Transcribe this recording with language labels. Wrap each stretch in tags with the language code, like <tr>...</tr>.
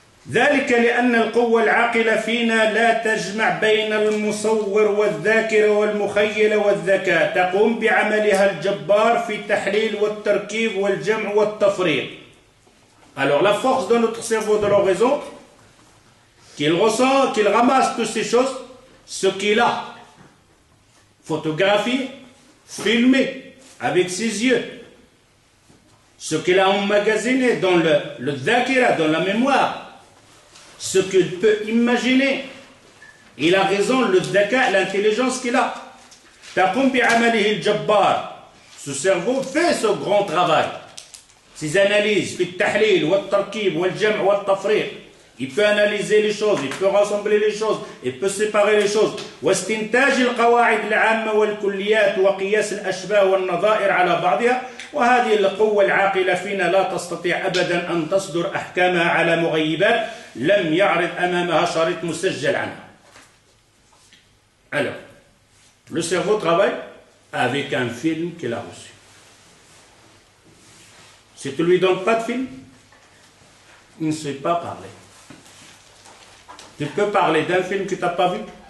<ar>ذلك لأن القوة العاقلة فينا لا تجمع بين المصور والذاكرة والمخيلة والذكاء تقوم بعملها الجبار في التحليل والتركيب والجمع والتفريق.</ar> <fr>Alors la force de notre cerveau, de leur raison, qu'il ressent, qu'il ramasse toutes ces choses, ce qu'il a photographié, filmé avec ses yeux, ce qu'il a emmagasiné dans le dhakira, dans la mémoire, ce qu'il peut imaginer. Il a raison, le dhaka, l'intelligence qu'il a.</fr> <ar>Taqum bi'amalihi al-jabbar.</ar> <fr>Ce cerveau fait ce grand travail. Ses analyses, le tahlil, le tarkib, le jam', le tafriq. Il peut analyser les choses, il peut rassembler les choses, il peut séparer les choses.</fr> <ar>واستنتاج القواعد العامة والكليات وقياس الأشباه والنظائر على بعضها وهذه القوة العاقلة فينا لا تستطيع أبدا أن تصدر أحكامها على مغيبات لم يعرض أمامها شريط مسجل عنها.</ar> <fr>Alors, le cerveau travaille avec un film qu'il a reçu. Si tu ne lui donnes pas de film, il ne sait pas parler. Tu peux parler d'un film que tu n'as pas vu?</fr>